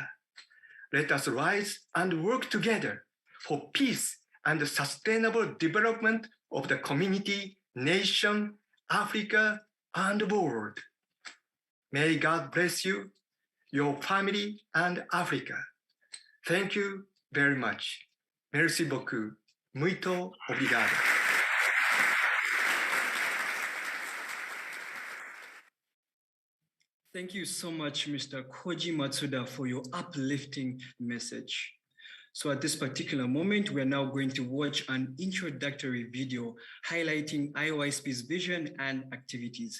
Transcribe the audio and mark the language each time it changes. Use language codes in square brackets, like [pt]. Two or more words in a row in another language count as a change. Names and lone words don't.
[en] Let us rise and work together for peace and the sustainable development of the community, nation, Africa, and the world. May God bless you, your family, and Africa. Thank you very much. [fr] Merci beaucoup. [pt] Muito obrigado. [en] Thank you so much, Mr. Koji Matsuda, for your uplifting message. So at this particular moment, we are now going to watch an introductory video highlighting IAYSP's vision and activities.